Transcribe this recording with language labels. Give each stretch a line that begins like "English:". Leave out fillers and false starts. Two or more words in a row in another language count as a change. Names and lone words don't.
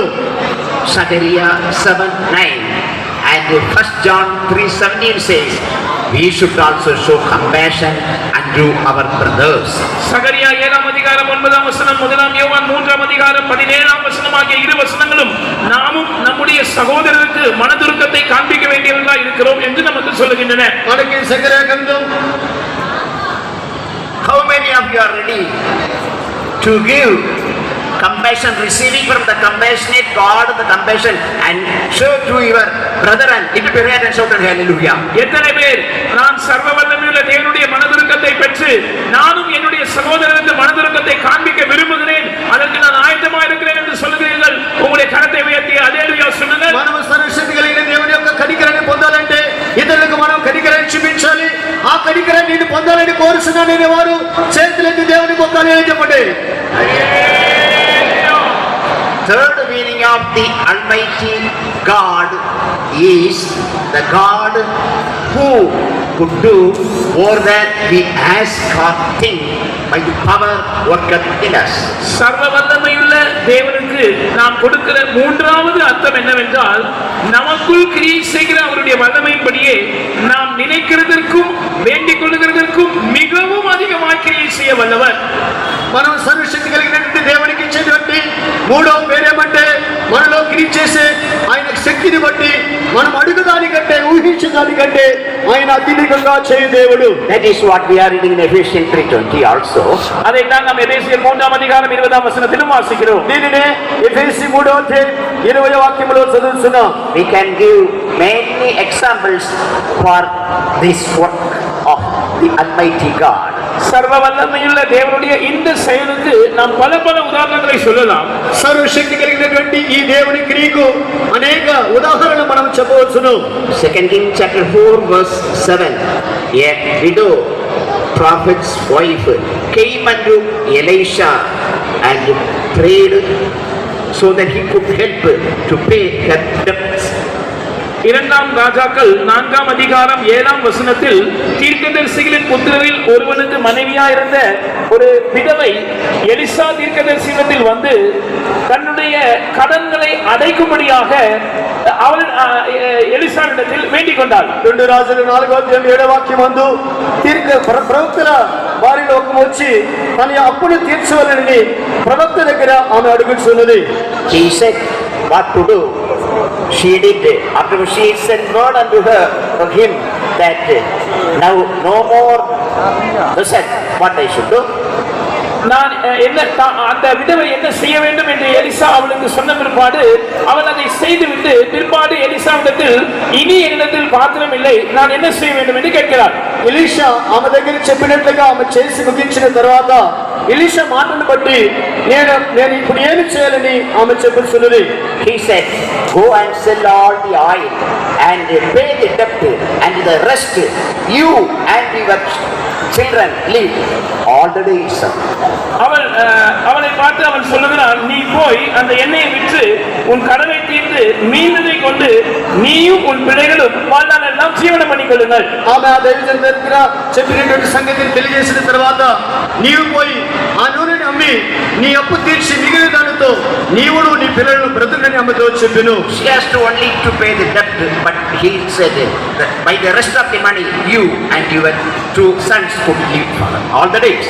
English: Zechariah 7:9 and 1 John 3:17 says, we should also show compassion unto our brothers.
Tamil: சகரியா 7ஆம் அதிகாரம் 9ஆம் வசனம், 1 யோவான் 3ஆம் அதிகாரம் 17ஆம் வசனம் ஆகிய இரு வசனங்களும் நாமும் நம்முடைய சகோதரருக்கு மனதுருக்கத்தை காண்பிக்க வேண்டியவர்களாக இருக்கிறோம் என்று நமக்கு சொல்லுகின்றன.
Telugu: మనకి సకరియా గ్రంథం,
English: how many of you are ready to give compassion, receiving from the compassionate God the compassion and show to your brother and lift your hand and shout hallelujah?
Tamil: எத்தனை பேர் நான் சர்வ வல்லமையுள்ள தேவனுடைய மனதுருக்கத்தை பெற்று நானும் என்னுடைய சகோதரருக்கு மனதுருக்கத்தை காண்பிக்க விரும்புகிறேன், அதற்கு நான் ஆயத்தமாக இருக்கிறேன் என்று சொல்லுகிறீர்கள்? உங்களுடைய கரத்தை உயர்த்தி ஹல்லேலூயா சொல்லுங்கள்.
Telugu: మనము సర్వశక్తి కలిగిన దేవుని యొక్క కనికరాన్ని పొందాలంటే ఇతరులకు మనం కనికరాన్ని చూపించాలి. ఆ కనికరాన్ని నేను పొందాలని కోరుచున్నాననే వారు చేతులెత్తి దేవుని మొక్కాలి అని చెప్పండి.
English: Third meaning of the Almighty God is the God who could do more than we ask or think by the power worketh in us.
Tamil: சர்வ வல்லமையுள்ள தேவனுக்கு நாம் கொடுக்கிற மூன்றாவது அர்த்தம் என்னவென்றால், நமக்குள் கிரியை செய்கிற அவருடைய வல்லமையின்படியே நாம் நினைக்கிறதற்கும் வேண்டிக் கொள்ளுகிறதற்கும் மிகவும் அதிகமாக கிரியை செய்ய வல்லவர்.
Telugu: మనం సర్వశక్తి కలిగినటువంటి దేవునికి ఇచ్చేటువంటి మూడో పేరేమంటే మనలో క్రియ చేసే ఆయన శక్తిని బట్టి మనం అడుగుదానికంటే ఊహించడానికంటే ఆయన అత్యధికంగా చేయు దేవుడు.
English: That is what we are reading in Ephesians 3:20 also.
Tamil: அதைத்தான் நாம் எபேசியர் 3ஆம் அதிகாரம் 20ஆம் வசனத்திலும் வாசிக்கிறோம்.
Telugu: దీనినే ఎఫెసీ 3వ అధ్యాయం 20వ వాక్యములో చదువుతున్నాం.
English: We can give many examples for this work of the Almighty God.
Tamil: சர்வ வல்லமையுள்ள தேவனுடைய இந்த செயலுக்கு நாம் பல உதாரணங்களை சொல்லலாம்.
Telugu: సర్వశక్తి కలిగినటువంటి ఈ దేవుని క్రియకు అనేక ఉదాహరణలు మనం చెప్పవచ్చును.
English: 2 Kings chapter 4 verse 7. A widow prophet's wife came unto Elisha and prayed so that he could help to pay her debts.
Tamil: இரண்டாம் ராஜாக்கள் 4ஆம் அதிகாரம் 7ஆம் வசனத்தில் தீர்க்கதரிசிகளின் புத்திரரில் ஒருவனுக்கு மனைவியாயிருந்த ஒரு விதவை எலிசா தீர்க்கதரிசியிடத்தில் வந்து தன்னுடைய கடன்களை அடைக்கும்படியாக அவள் எலிசாவிடத்தில் வேண்டிக் கொண்டாள்.
Telugu: 2 రాజులు 4వ అధ్యాయం 7వ వాక్యం అందు ప్రవక్తల వారిలో ఒక వచ్చి తన అప్పును తీర్చవలనని ప్రవక్త దగ్గర ఆమె అడుగుతున్నది.
English: He said what to do. She did. After she sent word unto her from him that now no more listen what I should do.
Tamil: நான் என்ன அந்த விதவை என்ன செய்ய வேண்டும் என்று எலிசா அவளுக்கு சொன்ன பிற்பாடு அவள் அதை செய்துவிட்டு பிற்பாடு எலிசாவிடத்தில் இனி என்னிடத்தில் பாத்திரம் இல்லை, நான் என்ன செய்ய வேண்டும் என்று கேட்கிறார்.
Telugu: ఎలీషా ఆమె దగ్గర చెప్పినట్లుగా ఆమె చేసి ముగించిన తర్వాత ఎలీషా మాటను బట్టి నేను ఇప్పుడు ఏమి చేయాలని ఆమె చెప్పుతున్నది.
English: He said, go and sell all the oil and pay the debt and the rest you and your children live all the days.
Tamil: அவளை பார்த்து அவன் சொல்லுகிறான், நீ போய் அந்த எண்ணெயை விற்று உன் கடனை தீர்த்து மீந்ததை கொண்டு நீயும் உன் பிள்ளைகளும் வாழ்நாளெல்லாம் ஜீவனம் பண்ணிக் கொள்ளுங்கள்.
Telugu: ఆమె ఆ దైవజనుడి దగ్గర చెప్పినటువంటి సంగతిని తెలియజేసిన తర్వాత నీవు పోయి ఆ నూనెని అమ్మి నీ అప్పు తీర్చి మిగిలిన దానితో నీవును నీ పిల్లలను బ్రతుకని ఆమెతో చెప్పెను.
English: She has to only to pay the debt, but he said that by the rest of the money you and your 2 sons could live for all the days.